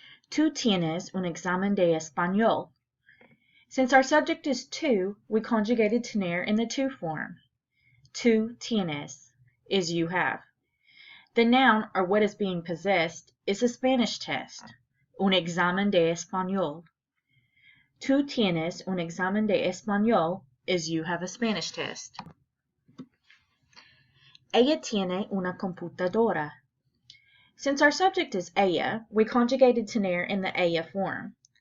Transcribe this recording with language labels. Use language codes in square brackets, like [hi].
[es] Tú tienes un examen de español. [en] Since our subject is tú, we conjugated tener in the tú form. [es] Tú tienes [en] is you have. The noun, or what is being possessed, is a Spanish test, [es] un examen de español. Tú tienes un examen de español [en] is you have a Spanish test. [es] Ella tiene una computadora. [en] Since our subject is ella, we conjugated tener in the ella form.